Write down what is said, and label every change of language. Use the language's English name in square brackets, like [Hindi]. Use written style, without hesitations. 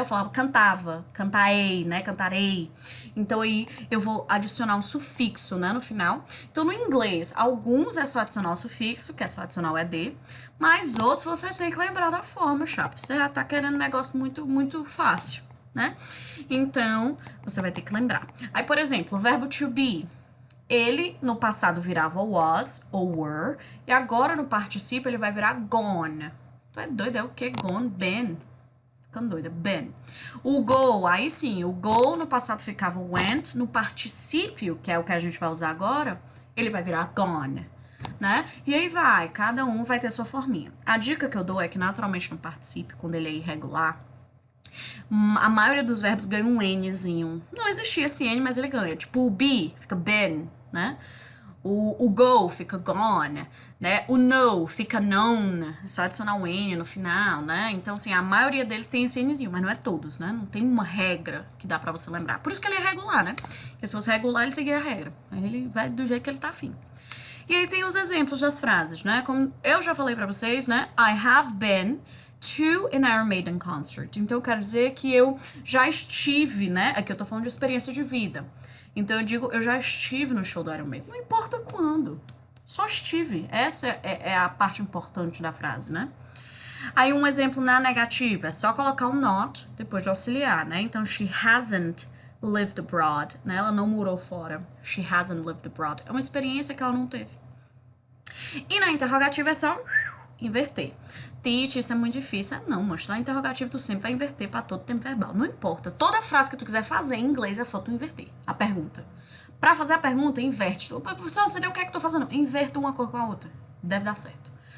[Portuguese] Eu falava cantava, cantarei, né? Cantarei. Então aí eu vou adicionar um sufixo, né, no final. Então no inglês, alguns é só adicionar o sufixo, que é só adicionar o ed, mas outros você tem que lembrar da forma, chapa. Você já tá querendo um negócio muito, muito fácil, né? Então, você vai ter que lembrar. Aí, por exemplo, o verbo to be. Ele, no passado, virava was ou were. E agora, no particípio, ele vai virar gone. Tu é doido? É o quê? Gone? Been. Ficando doida. Been. O go, aí sim. O go, no passado, ficava went. No particípio, que é o que a gente vai usar agora, ele vai virar gone. Né? E aí vai. Cada um vai ter sua forminha. A dica que eu dou é que, naturalmente, no particípio, quando ele é irregular, a maioria dos verbos ganha um Nzinho. Não existia esse N, mas ele ganha. Tipo, o be fica been, né? O go fica gone, né? O know fica known. É só adicionar um N no final, né? Então, assim, a maioria deles tem esse Nzinho, mas não é todos, né? Não tem uma regra que dá pra você lembrar. Por isso que ele é regular, né? Porque se fosse regular, ele seguiria a regra. Aí ele vai do jeito que ele tá afim. E aí tem os exemplos das frases, né? Como eu já falei pra vocês, né? [English] I have been to an Iron Maiden concert. [Portuguese] Então, eu quero dizer que eu já estive, né? Aqui eu tô falando de experiência de vida. Então, eu digo, eu já estive no show do Iron Maiden. Não importa quando. Só estive. Essa é a parte importante da frase, né? Aí, um exemplo na negativa. É só colocar um not depois de auxiliar, né? [English] Então, she hasn't lived abroad, né? [Portuguese] Ela não morou fora. [English] She hasn't lived abroad. [Portuguese] É uma experiência que ela não teve. E na interrogativa é só inverter. Teacher, isso é muito difícil. Não, mas na interrogativa tu sempre vai inverter pra todo tempo verbal. Não importa. Toda frase que tu quiser fazer em inglês é só tu inverter a pergunta. Pra fazer a pergunta, inverte. Professor, você deu o que é que eu tô fazendo? Inverta uma cor com a outra. Deve dar certo.